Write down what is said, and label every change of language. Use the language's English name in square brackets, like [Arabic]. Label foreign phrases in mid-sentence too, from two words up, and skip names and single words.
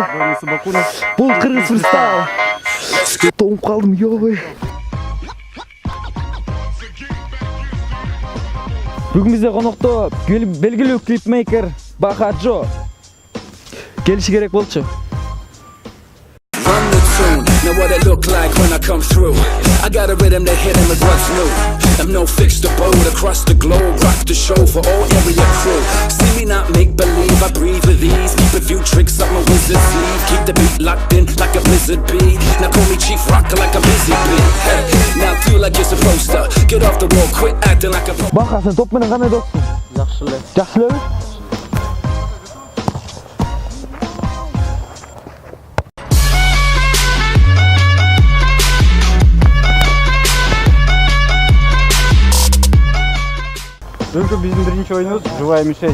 [Kyrgyz] Бул кыргыз фристайл. Тоңуп калдым, ёбой. Бүгүн бизде конокто белгилүү клипмейкер Бахаджо келиши керек болчу. [English] Know what it look like when I come through. I got a rhythm that hit him with what's new. I'm no fixed abode across the globe. Rock the show for all area crew. See me not make believe, I breathe with ease. Keep a few tricks up my wizard sleeve. Keep the beat locked in like a blizzard bee. Now call me Chief Rocker like a busy bee. Hey, now do like you're supposed to. Get off the wall, quit acting like a [Kyrgyz] Баха, сен топ менен кандай доссуң? Жакшы эле. Жакшы элеби? Бүгүнкү биздин биринчи оюнубуз [Russian] Живая мишень.